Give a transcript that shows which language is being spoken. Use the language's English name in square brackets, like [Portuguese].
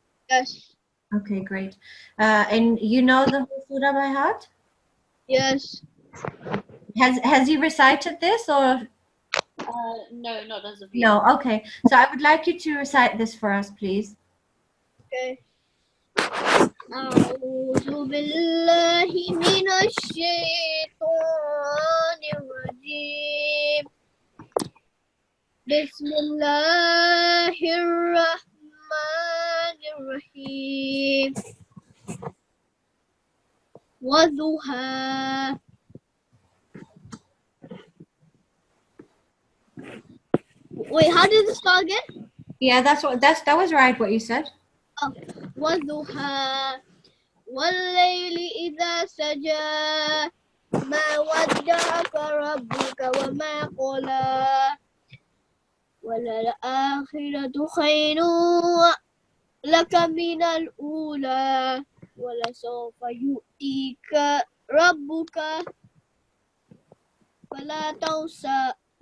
[English] Yes. Okay, great. And you know the whole surah by heart? Yes. Has he recited this, or? No, not as of yet. No, okay. So I would like you to recite this for us, please. Okay. [Arabic] أعوذ بالله من الشيطان الرجيم بسم الله الرحمن الرحيم والضحى. [English] Wait, how did this start again? Yeah, that was right what you said. [Arabic] والضحى والليل إذا سجى ما ودعك ربك وما قلى وللآخرة خير لك من الأولى ولسوف يؤتيك ربك فلا تنسى